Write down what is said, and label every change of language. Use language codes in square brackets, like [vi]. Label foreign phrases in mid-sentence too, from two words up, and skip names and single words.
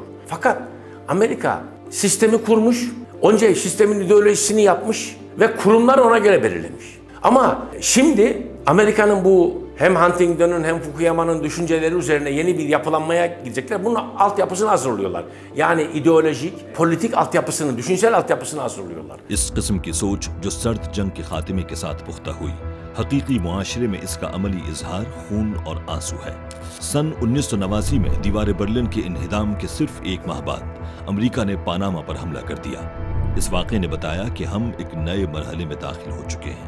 [tr] Fakat Amerika sistemi kurmuş, onca sistemin ideolojisini yapmış ve kurumlar ona göre belirlemiş. Ama şimdi Amerika'nın bu hem Huntington'un hem Fukuyama'nın düşünceleri üzerine yeni bir yapılanmaya gidecekler. Bunun altyapısını hazırlıyorlar. Yani ideolojik, politik altyapısını, düşünsel altyapısını hazırlıyorlar. [ur] اس قسم کی سوچ جو سرد جنگ کے خاتمے کے ساتھ پختہ ہوئی، حقیقی معاشرے میں اس کا عملی اظہار خون اور آنسو ہے۔ سن 1989 میں دیوار برلن کے انہدام کے صرف ایک ماہ بعد امریکہ نے پاناما پر حملہ کر دیا۔ اس واقعے نے بتایا کہ ہم ایک نئے مرحلے میں داخل ہو چکے ہیں۔